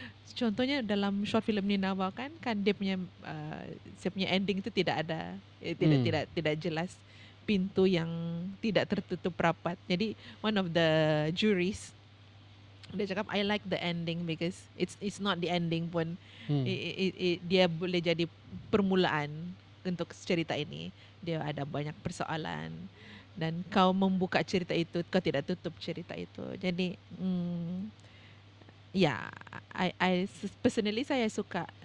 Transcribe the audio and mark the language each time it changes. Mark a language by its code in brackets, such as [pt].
[ms] Contohnya dalam short film ni Nawa kan dia punya ending itu tidak ada, tidak jelas, pintu yang tidak tertutup rapat. [en] Jadi one of the juries [ms] dia cakap [en] I like the ending because it's not the ending pun. [ms] Dia boleh jadi permulaan untuk cerita ini. Dia ada banyak persoalan dan kau membuka cerita itu, kau tidak tutup cerita itu. Jadi ya, [en] I personally [ms] saya suka